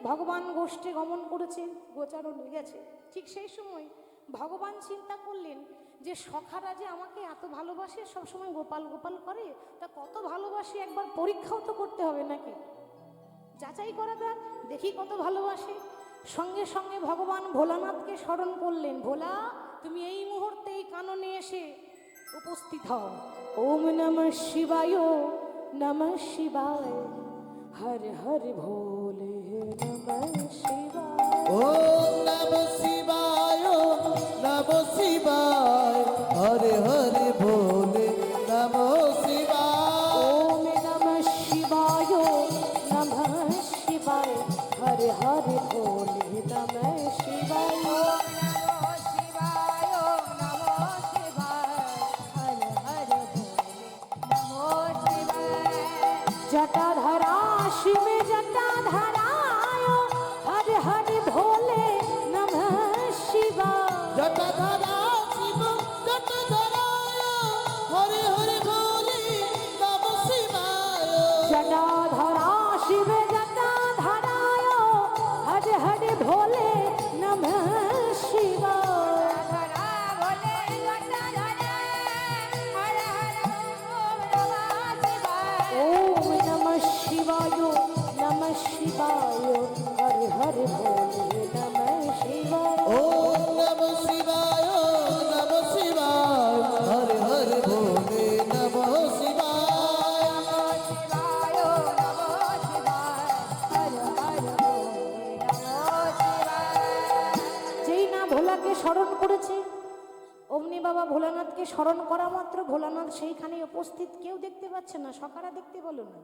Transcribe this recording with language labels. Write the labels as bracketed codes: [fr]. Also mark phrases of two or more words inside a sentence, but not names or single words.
[bn] ভগবান গোষ্ঠে গমন করেছেন, গোচারণে গেছে। ঠিক সেই সময় ভগবান চিন্তা করলেন যে সখারা যে আমাকে এত ভালোবাসে, সবসময় গোপাল গোপাল করে, তা কত ভালোবাসে একবার পরীক্ষাও তো করতে হবে নাকি, যাচাই করা যাক, দেখি কত ভালোবাসে। সঙ্গে সঙ্গে ভগবান ভোলানাথকে স্মরণ করলেন, ভোলা তুমি এই মুহূর্তেই কাননে এসে উপস্থিত হও। [hi] ओम नमः शिवाय, नमः शिवाय, हर हर भोले नमः शिवाय। ओम नमः शिवाय, नमः शिवाय, हरे हरे भोले नमः शिवाय। ओम नमः शिवाय, नमः शिवाय, हर हर भोले नमः शिवाय। जटाधरा शिव जटाधराय, हर हर भोले नमः शिवाय। जटाधरा शिव जटाधराय, हरे हरे भोले नमः शिवाय। जटाधरा शिव जटाधराय, हर हर भोले नमः शिवाय। ओम नमः शिवाय, नमः शिवाय, हर हर भोले नमः शिवाय। ओम नमः शिवाय, नमः शिवाय, हरे हरे भोले नमः शिवाय। [bn] যেই না ভোলাকে স্মরণ করেছে, অমনি বাবা ভোলানাথকে স্মরণ করা মাত্র ভোলানাথ সেইখানে উপস্থিত, কেউ দেখতে পাচ্ছে না, সকারা দেখতে বলো না।